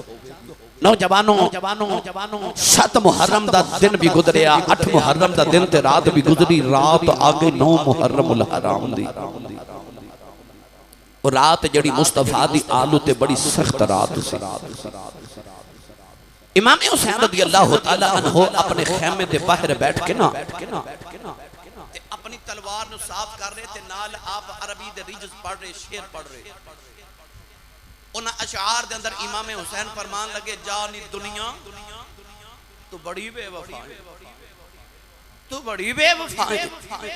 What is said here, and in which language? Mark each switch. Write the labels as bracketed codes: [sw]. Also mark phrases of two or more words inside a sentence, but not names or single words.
[pa] ਨੌਜਵਾਨੋ 7 ਮੁਹੱਰਮ ਦਾ ਦਿਨ ਵੀ ਗੁਜ਼ਰਿਆ, 8 ਮੁਹੱਰਮ ਦਾ ਦਿਨ ਤੇ ਰਾਤ ਵੀ ਗੁਜ਼ਰੀ, ਰਾਤ ਆਗੇ 9 ਮੁਹੱਰਮ ਉਲ ਹਰਾਮ ਦੀ। ਔਰ ਰਾਤ ਜਿਹੜੀ ਮੁਸਤਫ਼ਾ ਦੀ ਆਲ ਤੇ ਬੜੀ ਸਖ਼ਤ ਰਾਤ ਸੀ। ਇਮਾਮ ਹੁਸੈਨ [ar] رضي الله تعالى عنه [pa] ਆਪਣੇ ਖ਼ੇਮੇ ਦੇ ਬਾਹਰ ਬੈਠ ਕੇ ਨਾ ਆਪਣੀ ਤਲਵਾਰ ਨੂੰ ਸਾਫ਼ [ur] کر رہے تھے, [pa] ਨਾਲ ਆਪ ਅਰਬੀ ਦੇ ਰਜਜ਼ ਪੜ੍ਹ ਰਹੇ, ਸ਼ੇਅਰ ਪੜ੍ਹ ਰਹੇ। ਉਨ੍ਹਾਂ ਅਸ਼ਆਰ ਦੇ ਅੰਦਰ ਇਮਾਮ ਹੁਸੈਨ ਫ਼ਰਮਾਣ ਲੱਗੇ, ਜਾਨੀ ਦੁਨੀਆ ਤੂੰ ਬੜੀ ਬੇਵਫ਼ਾ ਹੈ, ਤੂੰ ਬੜੀ ਬੇਵਫ਼ਾ ਹੈ, तू बड़ी बेवफा है।